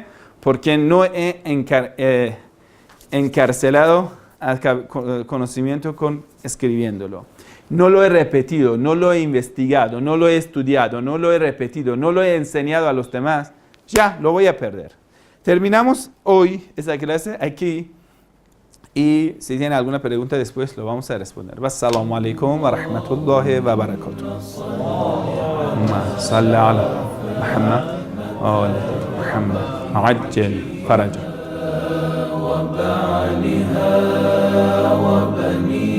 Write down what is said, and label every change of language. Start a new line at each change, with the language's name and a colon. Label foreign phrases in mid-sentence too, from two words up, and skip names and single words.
Spanish: Porque no he encarcelado al conocimiento con escribiéndolo. No lo he repetido, no lo he investigado, no lo he estudiado, no lo he repetido, no lo he enseñado a los demás. Ya, lo voy a perder. Terminamos hoy esa clase aquí y si tienen alguna pregunta después lo vamos a responder.
Arabic: والسلام عليكم ورحمة الله وبركاته. صل على محمد وعلى محمد. عجل فرجه.